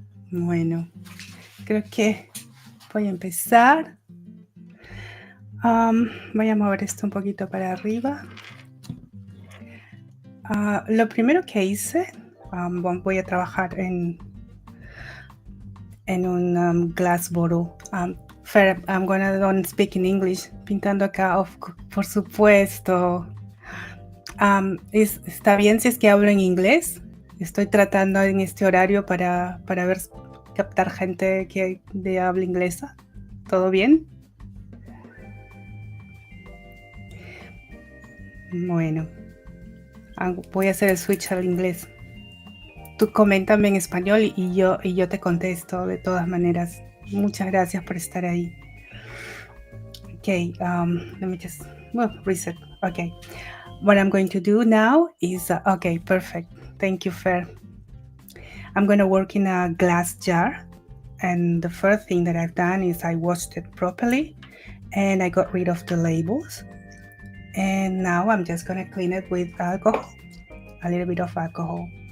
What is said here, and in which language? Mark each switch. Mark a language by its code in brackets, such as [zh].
[es] Bueno, creo que voy a empezar. Voy a mover esto un poquito para arriba. Lo primero que hice, voy a trabajar en un [en] glass bottle. Fer, I'm gonna speak in English. [es] Pintando acá, por supuesto. ¿Está bien si es que hablo en inglés? Estoy tratando en este horario para ver, captar gente que de habla inglesa. ¿Todo bien? Bueno, voy a hacer el switch al inglés. Tú coméntame en español y yo te contesto de todas maneras. Muchas gracias por estar ahí. [en] Okay, let me just reset. Okay, what I'm going to do now is, okay, perfect. Thank you, Fer. I'm going to work in a glass jar. And the first thing that I've done is I washed it properly and I got rid of the labels. And now I'm just going to clean it with alcohol, a little bit of alcohol.